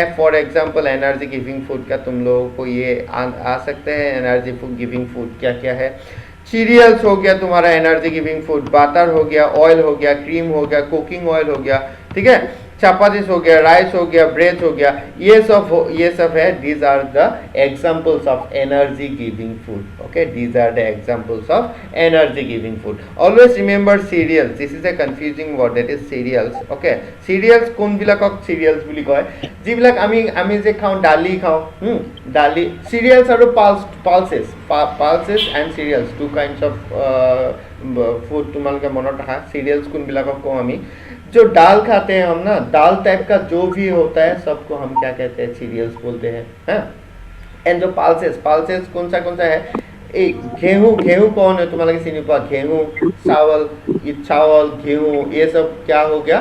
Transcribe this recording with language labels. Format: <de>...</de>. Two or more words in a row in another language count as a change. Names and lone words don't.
<en>For example energy giving food</en> <hi>का तुम लोगों को ये आ सकते हैं।</hi> <en>energy giving food</en> <hi>क्या क्या है? सीरियल्स हो गया तुम्हारा</hi> <en>energy giving food,</en> <hi>बटर हो गया, ऑयल हो गया, क्रीम हो गया,</hi> <en>cooking oil</en> <hi>हो गया, ठीक है? चपातीस हो गया, राइस हो गया, ब्रेड हो गया, ये सब है।</hi> <en>These are the examples of energy giving food, okay? These are the examples of energy giving food. Always remember cereals, this is a confusing word, that is cereals, okay?</en> <as>सीरियल्स কোনবিলাকক सीरियल्स বুলি কয়? যিবিলাক আমি যে খাওঁ, দালি খাওঁ, দালি, सीरियल्स আৰু</as> <en>pulses and cereals, two kinds of food</en> <as>তোমালোকে মনত ৰাখা। सीरियल्स কোনবিলাকক কওঁ আমি?</as> <hi>जो दाल खाते हैं हम ना, दाल टाइप का जो भी होता है सबको हम क्या कहते हैं? सीरियल्स बोलते हैं, हाँ? एंड जो पल्सेस कौन सा है? गेहूं कौन है? तुम्हारा चिनी पा? गेहूं, चावल, गेहूं, ये सब क्या हो गया?</hi>